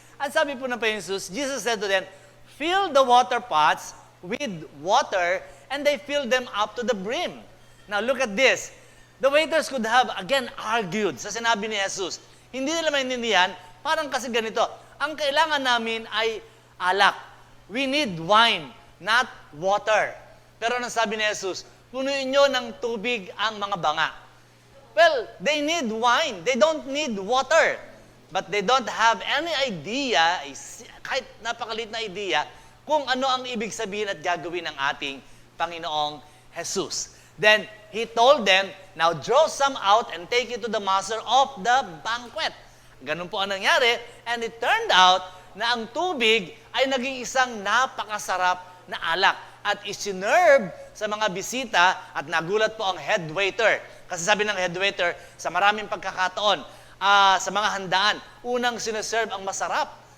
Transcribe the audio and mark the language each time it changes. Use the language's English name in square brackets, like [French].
[Filipino] At sabi po ng Panginoon Jesus, [English] Jesus said to them, fill the water pots with water, and they filled them up to the brim. Now look at this. The waiters could have again argued [Filipino] sa sinabi ni Jesus. Hindi nila maintindihan, parang kasi ganito, ang kailangan namin ay alak. [English] We need wine, not water. [Filipino] Pero anong sabi ni Jesus? Punuin nyo ng tubig ang mga banga. [English] Well, they need wine. They don't need water. But they don't have any idea, [Filipino] kahit napakalit na idea, kung ano ang ibig sabihin at gagawin ng ating Panginoong Jesus. [English] Then, He told them, now draw some out and take it to the master of the banquet. [Filipino] Ganun po ang nangyari. [English] And it turned out [Filipino] na ang tubig ay naging isang napakasarap na alak at isinerve sa mga bisita at nagulat po ang head waiter. Kasi sabi ng head waiter, sa maraming pagkakataon, sa mga handaan, unang sineserve ang masarap.